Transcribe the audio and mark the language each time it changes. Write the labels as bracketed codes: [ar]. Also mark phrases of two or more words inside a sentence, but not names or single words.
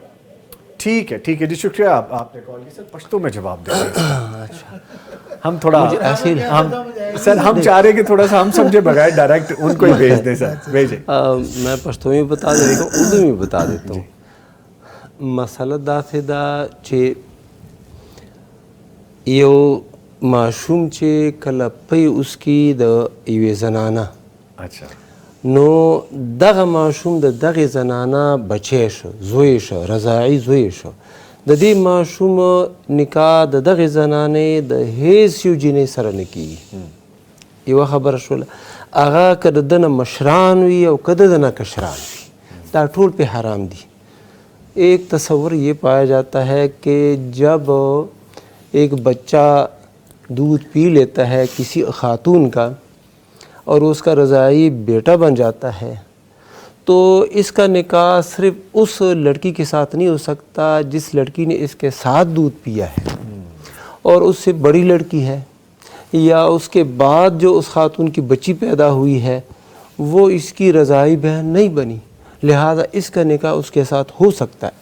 [ur] ٹھیک ہے ٹھیک ہے جی, شکریہ آپ نے کال کی. سر پشتو میں جواب دیں ہم تھوڑا سر ہم چاہ رہے کہ تھوڑا سا ہم سمجھے بغیر ڈائریکٹ ان کو ہی بھیج دیں. سر بھیجیں. میں پشتو میں بتا دیتا ہوں, اردو میں بتا دیتا ہوں. [ps] مسئلہ داسې ده چې یو ماشوم چې کله پی اوس کی د یوې زنانه, نو دغه ماشوم د دغې زنانه بچی شو, زوی شو, رضاعي زوی شو. د دې ماشوم نکاح د دغې زنانې د هیڅ یو جنۍ سره نه کیږي. یوه خبره شوله, هغه که د ده نه مشران وي او که د ده نه کشران وي, دا ټول پې حرام دي. [ur] ایک تصور یہ پایا جاتا ہے کہ جب ایک بچہ دودھ پی لیتا ہے کسی خاتون کا اور اس کا رضاعی بیٹا بن جاتا ہے, تو اس کا نکاح صرف اس لڑکی کے ساتھ نہیں ہو سکتا جس لڑکی نے اس کے ساتھ دودھ پیا ہے, اور اس سے بڑی لڑکی ہے یا اس کے بعد جو اس خاتون کی بچی پیدا ہوئی ہے وہ اس کی رضاعی بہن نہیں بنی, لہذا اس کا نکاح اس کے ساتھ ہو سکتا ہے.